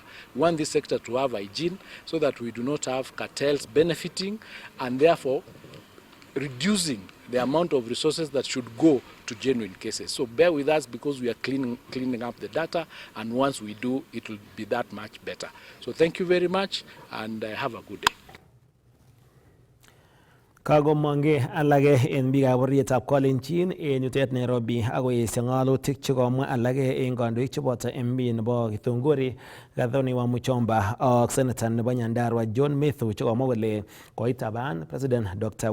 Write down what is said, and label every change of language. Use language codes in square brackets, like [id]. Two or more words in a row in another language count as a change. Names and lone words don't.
[en] We want this sector to have hygiene so that we do not have cartels benefiting and therefore reducing the amount of resources that should go to genuine cases. So bear with us because we are cleaning up the data, and once we do, it will be that much better. So thank you very much and have a good day. [kln] Kagomonge alage en biikab bororietab Kalenjin en yutet Nairobi akoesio ng'alalutik chekomwa alage en kandoik cheboto MP nebo Githunguri Gathoni wa Muchomba ak Senator nebo Nyandarua John Methu chekomwa kole koitaban President Dr.